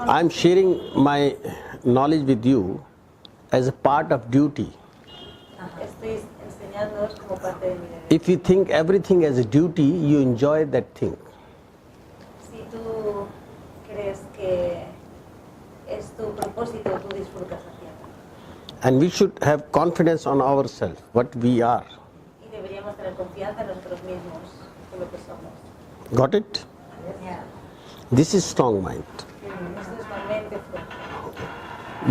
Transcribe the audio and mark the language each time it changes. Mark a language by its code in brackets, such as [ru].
[en] I'm sharing my knowledge with you as a part of duty. [es] Estoy enseñándoos como parte de mi deber. [en] If you think everything as a duty, you enjoy that thing. [es] Si tú crees que es tu propósito, tú disfrutas haciendo. [en] And we should have confidence on ourselves, what we are. [es] Y deberíamos tener confianza en nosotros mismos, en lo que somos. [en] Got it? [es] Ya. [en] This is strong mind. [es] Esto es una mente fuerte.